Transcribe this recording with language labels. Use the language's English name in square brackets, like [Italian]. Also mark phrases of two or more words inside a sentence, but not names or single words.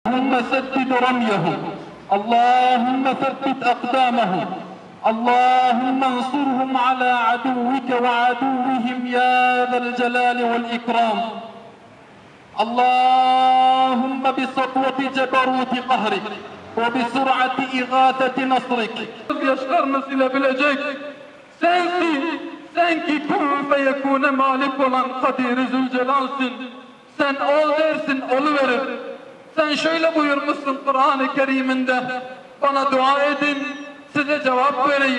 [Arabic] اللهم سدد رميهم، اللهم ثبت أقدامهم، اللهم انصرهم على عدوك وعدوهم يا ذا الجلال والإكرام. اللهم بسطوة جبروت قهرك وبسرعة إغاثة نصرك. [Turkish] Yaşlarını silebilecek sensin. Sen ki [Arabic] كن فيكون [Turkish] malik olan Kadir-i Zülcelal'sin. Sen ol dersin, oluverir. Sen şöyle buyurmuşsun Kur'an-ı Kerim'inde. Bana dua edin, size cevap vereyim.